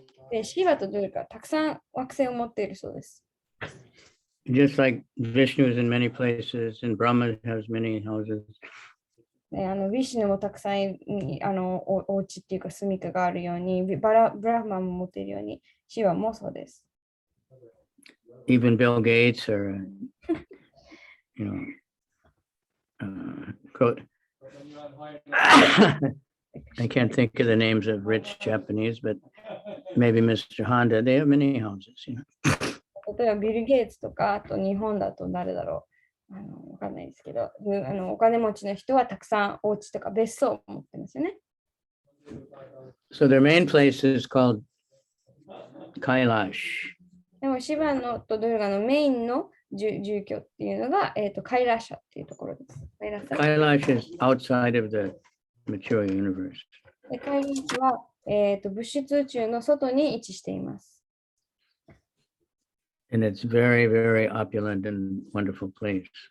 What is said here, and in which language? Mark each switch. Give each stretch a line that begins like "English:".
Japanese: で、シーバとドゥルカ、たくさん惑星を持っているそうです。
English: Just like Vishnu is in many places and Brahma has many houses.
Japanese: ヴィシュヌもたくさんお家っていうか住みかがあるように、ブラフマンも持っているように、シーバもそうです。
English: Even Bill Gates or, I can't think of the names of rich Japanese, but maybe Mr. Honda, they have many houses.
Japanese: 例えばビル・ゲイツとか、あと日本だと誰だろう、わかんないですけど、お金持ちの人はたくさんお家とか別荘を持ってますよね。
English: So their main place is called Kailash.
Japanese: でもシバのとドゥルガのメインの住居っていうのが、カイラーシャっていうところです。
English: Kailash is outside of the mature universe.
Japanese: カイラーシャは、物質宇宙の外に位置しています。
English: And it's very, very opulent and wonderful place.